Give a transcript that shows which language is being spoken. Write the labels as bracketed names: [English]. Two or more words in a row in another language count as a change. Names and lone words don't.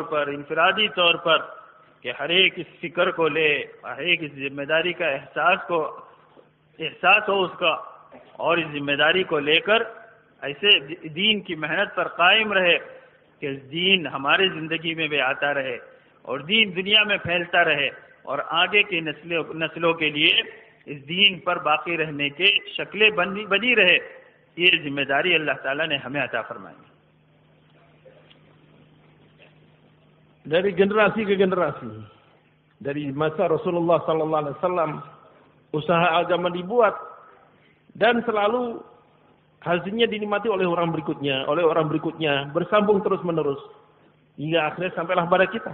[Urdu] پر، انفرادی طور پر، کہ ہر ایک اس فکر کو لے، ہر ایک اس ذمہ داری کا احساس ہو اس کا اور اس ذمہ داری کو لے کر ایسے دین کی محنت پر قائم رہے کہ دین ہمارے زندگی میں بھی آتا رہے اور دین دنیا میں پھیلتا رہے اور آگے کی نسلوں کے لیے اس دین پر باقی رہنے کے شکلیں بنی رہے. یہ ذمہ داری اللہ تعالیٰ نے ہمیں عطا فرمائی. [Indonesian] Dari generasi ke generasi, dari masa [Arabic] رسول الله صلى الله عليه وسلم [Indonesian] usaha agama dibuat dan selalu hasilnya dinikmati oleh orang berikutnya, bersambung terus-menerus hingga akhirnya sampailah pada kita.